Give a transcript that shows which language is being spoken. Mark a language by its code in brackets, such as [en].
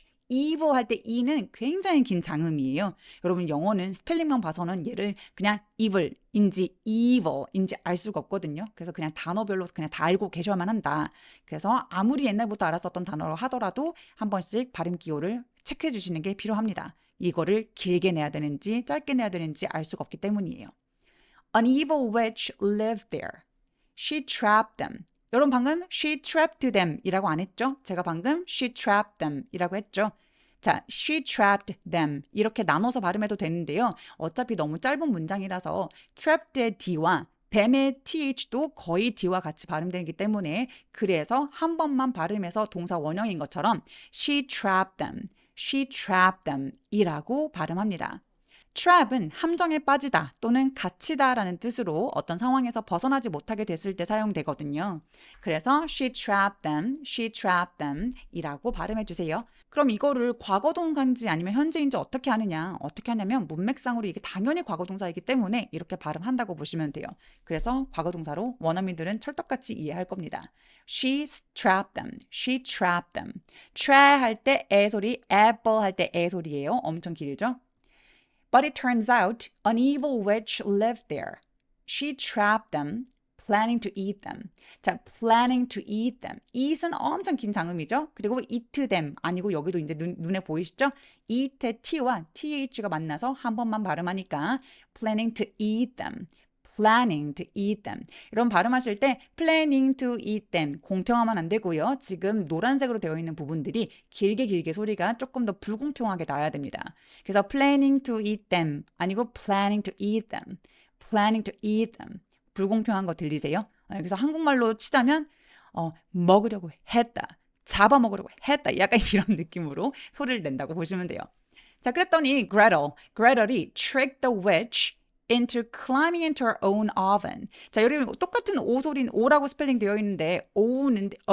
[ko] evil 할 때 e는 굉장히 긴 장음이에요. 여러분 영어는 스펠링만 봐서는 얘를 그냥 evil인지 evil인지 알 수가 없거든요. 그래서 그냥 단어별로 그냥 다 알고 계셔야만 한다. 그래서 아무리 옛날부터 알았었던 단어로 하더라도 한 번씩 발음 기호를 체크해 주시는 게 필요합니다. 이거를 길게 내야 되는지 짧게 내야 되는지 알 수가 없기 때문이에요. [en] An evil witch lived there. She trapped them. [ko] 여러분 방금 [en] she trapped them [ko] 이라고 안 했죠? 제가 방금 she trapped them 이라고 했죠? 자, she trapped them 이렇게 나눠서 발음해도 되는데요. 어차피 너무 짧은 문장이라서 trapped의 D와 them의 TH도 거의 D와 같이 발음되기 때문에 그래서 한 번만 발음해서 동사 원형인 것처럼 [en] she trapped them [ko] 이라고 발음합니다. trap은 함정에 빠지다 또는 갇히다라는 뜻으로 어떤 상황에서 벗어나지 못하게 됐을 때 사용되거든요. 그래서 she trapped them 이라고 발음해 주세요. 그럼 이거를 과거 동사인지 아니면 현재인지 어떻게 하느냐? 어떻게 하냐면 문맥상으로 이게 당연히 과거 동사이기 때문에 이렇게 발음한다고 보시면 돼요. 그래서 과거 동사로 원어민들은 찰떡같이 이해할 겁니다. [en] She trapped them. She trapped them. [ko] tra 할 때 에 소리, apple 할 때 에 소리예요. 엄청 길죠? [en] But it turns out an evil witch lived there. She trapped them, planning to eat them. 자, planning to eat them. [ko] eat은 엄청 긴 장음이죠. 그리고 eat them 아니고 여기도 이제 눈에 보이시죠? eat의 t와 th가 만나서 한 번만 발음하니까 planning to eat them. [en] planning to eat them. [ko] 이런 발음하실 때 planning to eat them 공평하면 안 되고요. 지금 노란색으로 되어 있는 부분들이 길게 소리가 조금 더 불공평하게 나야 됩니다. [en] 그래서 planning to eat them 아니고 planning to eat them. planning to eat them. 불공평한 거 들리세요? [ko] 그래서 한국말로 치자면 먹으려고 했다. 잡아먹으려고 했다. 약간 이런 느낌으로 소리를 낸다고 보시면 돼요. 자, 그랬더니 [en] Gretel이 tricked the witch into climbing into her own oven. [ko] 자, 여러분 똑같은 오 소리는 오라고 스펠링 되어 있는데 own.